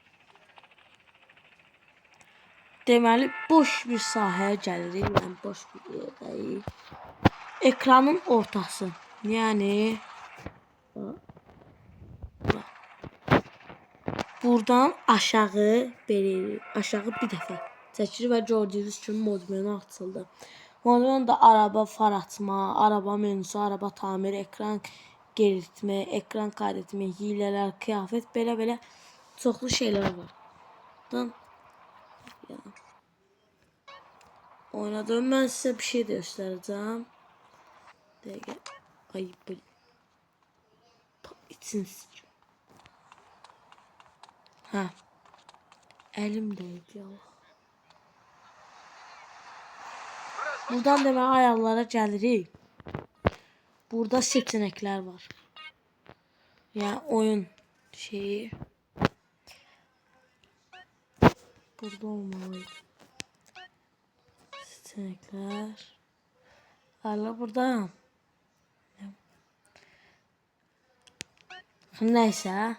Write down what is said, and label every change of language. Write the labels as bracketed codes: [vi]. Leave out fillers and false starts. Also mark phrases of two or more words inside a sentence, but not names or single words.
[az] Deməli, boş bir sahəyə gəlirik. Yəni boş bir yerdəyik. Ekranın ortası. Yəni buradan aşağı belə aşağı bir dəfə çəkir və gördüyünüz kimi mod menü açıldı. Mod menüdə [tr] araba far açma, araba menüsü, araba tamir, ekran geritmə, ekran kaydetmə, [az] hilələr, kıyafət, belə çoxlu şeylər var. Buradan oynadım. Mən sizə bir şey də göstərəcəm. Dəqiqə. Ay bu. İçin. Hə. Əlim dəydi ya. Buradan demək ayarlara gəlirik. Burada seçeneklər var. Yəni oyun şeyi. Burada olmalı. Seçeneklər. Hala burada. Neyse.